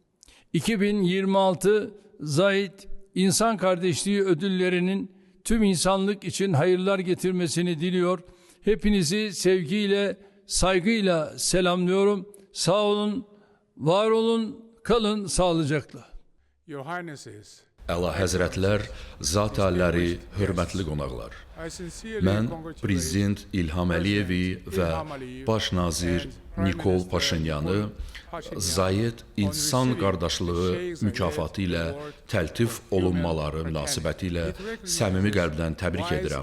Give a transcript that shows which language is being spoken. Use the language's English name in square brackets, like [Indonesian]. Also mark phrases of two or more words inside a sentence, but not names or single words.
[Turkish] 2026 Zayid İnsan Kardeşliği Ödülleri'nin tüm insanlık için hayırlar getirmesini diliyor. Hepinizi sevgiyle, saygıyla selamlıyorum. Sağ olun, var olun, kalın sağlıcakla. [Azerbaijani] Əla Həzrətlər, Zat Aliləri, hörmətli qonaqlar. Mən Prezident İlham Əliyevi və Baş nazir Nikol Paşinyanı Zayid İnsan Qardaşlığı mükafatı ilə təltif olunmaları münasibəti ilə səmimi qəlbdən təbrik edirəm.